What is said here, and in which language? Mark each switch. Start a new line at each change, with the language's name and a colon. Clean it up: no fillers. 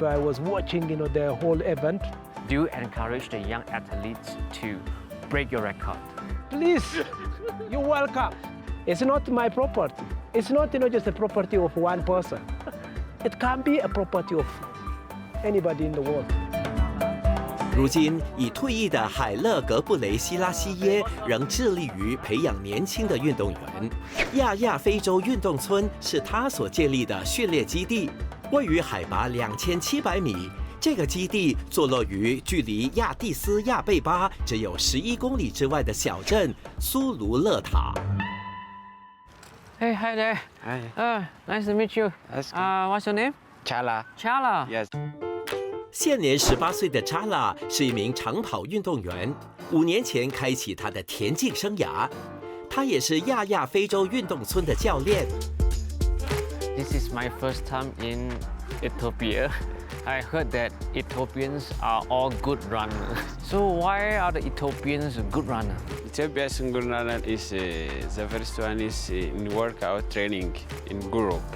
English: I was watching, the whole event. Do you encourage the young athletes to break your record? Please, you're welcome. It's not my property. It's not, just a property of one person. It can be a property of anybody in the world.
Chinese: 如今已退役的海勒格布雷西拉西耶仍致力于培养年轻的运动员。亚亚非洲运动村是他所建立的训练基地，位于海拔2700米。这个基地坐落于距离亚的斯亚贝巴只有11公里之外的小镇苏卢勒塔。
English: Hey, hi there. Hi. Nice to meet you. What's your name? Chala. Chala. Yes.
Chinese: 现年18岁的查拉是一名长跑运动员，5年前开启他的田径生涯。他也是亚亚非洲运动村的教练。
English: This is my first time in Ethiopia. I heard that Ethiopians are all good runners. So why are the Ethiopians a good runner? Ethiopia's good runner is the first one is in workout training in group.